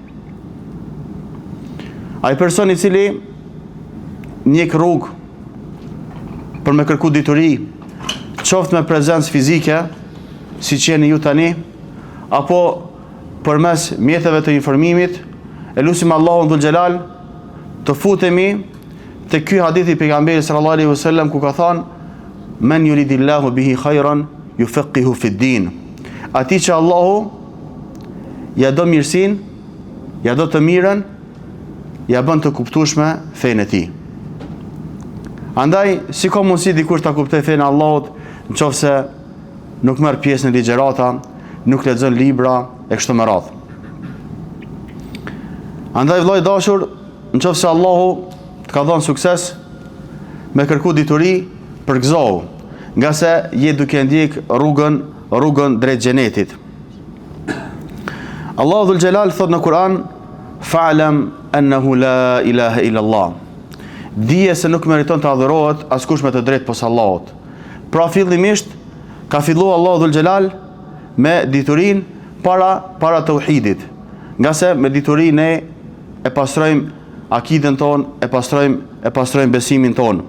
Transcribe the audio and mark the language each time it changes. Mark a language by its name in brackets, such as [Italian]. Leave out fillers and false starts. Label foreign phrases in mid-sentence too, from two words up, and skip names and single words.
[Albanian] Ai person i cili njeh rrugë për me kërku dituri, qoftë me prezencë fizike, si që jeni ju tani, apo përmes mjeteve të informimit, e lutim Allahun [Arabic] ذو الجلال [Albanian] të futemi te ky hadith i pejgamberit [Arabic] صلى الله عليه وسلم [Albanian] ku ka thënë: [Arabic] "من يرد الله به خيرا يفقهه في الدين." [Albanian] Ati që Allahu ja do mirësin, ja do të mirën, ja bën të kuptueshme fenë e tij. Andaj, si ka mundësi dikush ta kuptoj fenë e Allahut nëse nuk merr pjesë në ligjërata, nuk lexon libra e kështu me radhë. Andaj vëllai dashur, nëse Allahu të ka dhënë sukses me kërku dituri, përgëzohu, nga se je duke ndjek rrugën drejt xhenetit. Allahu [Arabic] ذو الجلال [Albanian] thot në Kur'an: [Arabic] "فاعلم أنه لا إله إلا الله." [Albanian] Dije se nuk meriton të adhurohet askush me të drejtë posa Allahut. Pra fillimisht ka filluar Allahu [Arabic] ذو الجلال [Albanian] me diturinë para tauhidit. Nga se me dituri ne e pastrojmë akiden ton, e pastrojmë besimin ton.